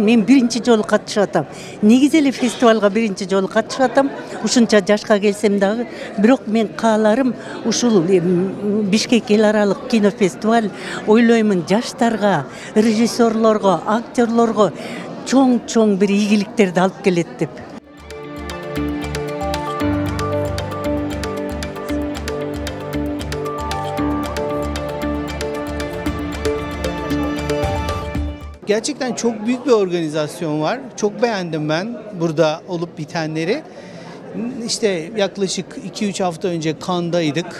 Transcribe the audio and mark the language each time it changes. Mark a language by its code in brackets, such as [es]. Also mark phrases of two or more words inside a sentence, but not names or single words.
[ky] Мен биринчи жолу катышып атам. Негизи эле фестивалга биринчи жолу катышып атам. Ушунча жашка келсем дагы, бирок мен кааларым ушул Бишкек эл аралык кинофестиваль ойлоймун жаштарга, режиссерлорго, актерлорго чоң бир ийгиликтерди алып келет деп. [tr] Gerçekten çok büyük bir organizasyon var. Çok beğendim ben burada olup bitenleri. İşte yaklaşık 2-3 hafta önce Cannes'daydık.